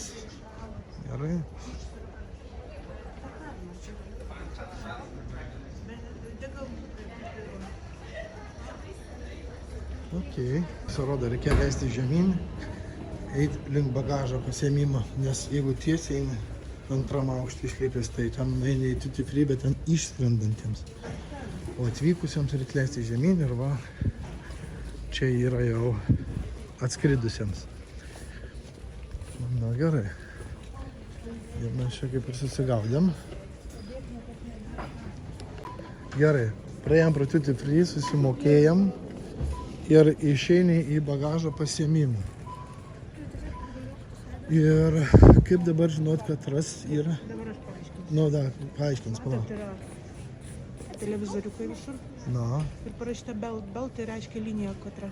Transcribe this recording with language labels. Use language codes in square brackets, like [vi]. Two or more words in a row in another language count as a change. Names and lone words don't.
[lt] Gerai. Ok. Pasirodo, reikia leisti žemyn, eiti link bagažo pasiėmimo, nes jeigu tiesiai eini antram aukštį išlipęs, tai ten eini į [en] duty free, [lt] bet ten išskrendantiems. O atvykusiems reikia leisti žemyn ir va, čia yra jau atskridusiems. Na gerai. Ir mes čia kaip ir susigaudėm. Gerai. Praėjom pro [en] duty free, [lt] susimokėjom ir išeini į bagažo pasiėmimą. Ir kaip dabar žinot, kad ras yra? Dabar aš paaiškinsiu. Nu, da, paaiškins, palauk. Tai yra televizoriukai visur. Na. Ir parašyta belt, tai reiškia linija, katra.